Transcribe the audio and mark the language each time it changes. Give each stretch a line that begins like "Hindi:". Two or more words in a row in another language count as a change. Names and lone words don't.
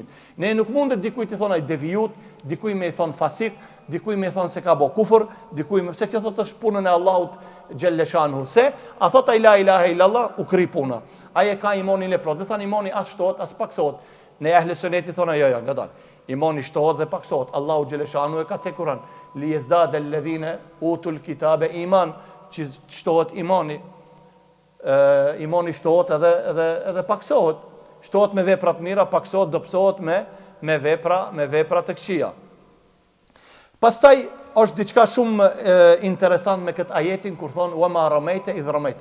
Albanian: Ne nuk mundet dikujt i thonë ai devijut, dikuj me i thonë fasik, dikuj me i thonë se ka bo kufër, dikuj me pse kjo thotë është punën e Allahut xheleshanu. Se a thot ai
Arabic: لا إله إلا الله
Albanian: u kri puna. Ai e ka imanin e plot. Dhe thanë imani as shtohet as paksohet. Ne ahle suneti thonë jo, ngadal. Imani shtohet dhe paksohet. Allahu xheleshanu e ka thënë Kur'an:
Arabic: ليزداد الذين أوتوا الكتاب إيمان,
Albanian: që shtohet imani. Imani shtohet edhe paksohet. Shtohet me vepra të mira, paksohet, dobësohet me vepra të këqija. Pastaj është diçka shumë interesant me këtë ajetin kur thonë
Arabic: وما رميت إذ رميت.